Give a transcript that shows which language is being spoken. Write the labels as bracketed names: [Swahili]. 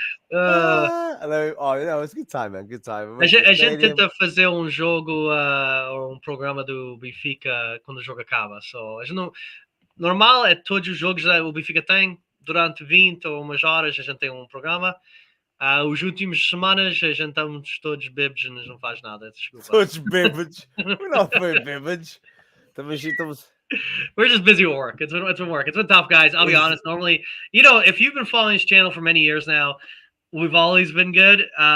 [English] It was a good time, man. Good time. [Portuguese] A gente tenta fazer jogo, programa do Benfica quando o jogo acaba. So, a gente não, normal é todos os jogos que o Benfica tem durante 20 ou umas horas a gente tem programa. Os últimos semanas a gente estamos todos bêbados e não faz nada. Desculpa. Todos bêbados. [English] We're not very [Portuguese] bêbados. [English] We're just busy with work. It's been work. It's been tough, guys. I'll be honest. Normally, if you've been following this channel for many years now, we've always been good.